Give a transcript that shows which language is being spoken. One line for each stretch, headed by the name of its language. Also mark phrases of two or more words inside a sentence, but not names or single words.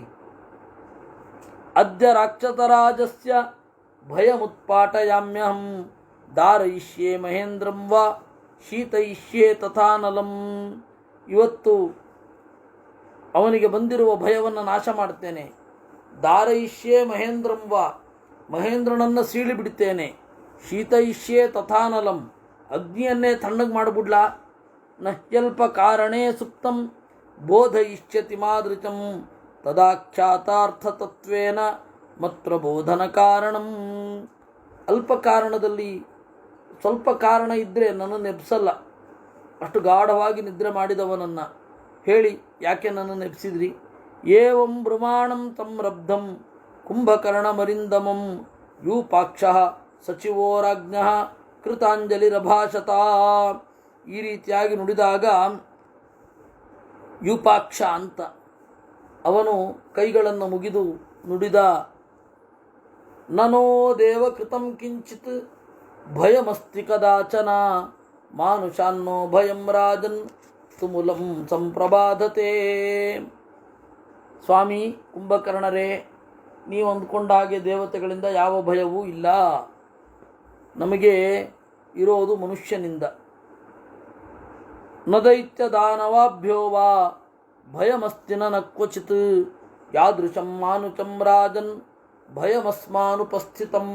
Sanskrit: ಅದ್ಯ ರಾಕ್ಷಸರಾಜಸ್ಯ ಭಯಮುತ್ಪಾಟಯಾಮ್ಯಹಂ ಧಾರಯಿಷ್ಯೆ ಮಹೇಂದ್ರಂ ವಾ ಶೀತಯಿಷ್ಯೆ ತಥಾನಲಂ.
Kannada: ಇವತ್ತು ಅವನಿಗೆ ಬಂದಿರುವ ಭಯವನ್ನು ನಾಶ ಮಾಡ್ತೇನೆ.
Sanskrit: ಧಾರಯಿಷ್ಯೆ ಮಹೇಂದ್ರಂ ವಾ,
Kannada: ಮಹೇಂದ್ರನನ್ನು ಸೀಳಿಬಿಡ್ತೇನೆ.
Sanskrit: ಶೀತಯಿಷ್ಯೆ ತಥಾನಲಂ,
Kannada: ಅಗ್ನಿಯನ್ನೇ ತಣ್ಣಗೆ ಮಾಡಿಬಿಡ್ಲಾ.
Sanskrit: ನಹ್ಯಲ್ಪ ಕಾರಣೇ ಸುಪ್ತಂ ಬೋಧಯಿಷ್ಯತಿ ಮಾದೃಚಂ ತದಾಖ್ಯಾತಾರ್ಥತತ್ವೇನ ಮತ್ರ ಬೋಧನ ಕಾರಣಂ.
Kannada: ಅಲ್ಪ ಕಾರಣದಲ್ಲಿ ಸ್ವಲ್ಪ ಕಾರಣ ಇದ್ದರೆ ನನ್ನನ್ನು ಎಬ್ಸಲ್ಲ. ಅಷ್ಟು ಗಾಢವಾಗಿ ನಿದ್ರೆ ಮಾಡಿದವನನ್ನು ಹೇಳಿ ಯಾಕೆ ನನ್ನನ್ನು ಎಬ್ಸಿದ್ರಿ?
Sanskrit: ಏವಂ ಬ್ರಹ್ಮಾಣಂ ತಂ ರಬ್ಧಂ ಕುಂಭಕರ್ಣಮರಿಂದಮಂ ಯೂಪಾಕ್ಷಃ ಸಚಿವೋರಾಜ್ಞಃ ಕೃತಾಂಜಲಿರಭಾಷತ.
Kannada: ಈ ರೀತಿಯಾಗಿ ನುಡಿದಾಗ ಯೂಪಾಕ್ಷ ಅಂತ ಅವನು ಕೈಗಳನ್ನು ಮುಗಿದು ನುಡಿದ.
Sanskrit: ನನೋ ದೇವ ಕೃತಂ ಕಿಂಚಿತ್ ಭಯಮಸ್ತಿ ಕದಾಚನ ಮಾನುಷಾನ್ನೋ ಭಯಂ ರಾಜನ್ ತುಮುಲಂ ಸಂಪ್ರಬಾಧತೆ.
Kannada: ಸ್ವಾಮಿ ಕುಂಭಕರ್ಣರೇ, ನೀವು ಅಂದ್ಕೊಂಡ ಹಾಗೆ ದೇವತೆಗಳಿಂದ ಯಾವ ಭಯವೂ ಇಲ್ಲ. ನಮಗೆ ಇರೋದು ಮನುಷ್ಯನಿಂದ.
Sanskrit: ನ ದೈತ್ಯ ದಾನವಾಭ್ಯೋ ವಾ ಭಯಮಸ್ತಿನ ನ ಕ್ವಚಿತ್ ಯಾದೃಶಂ ಮಾನುಚಂ ರಾಜನ್ ಭಯಮಸ್ಮಾನುಪಸ್ಥಿತಂ.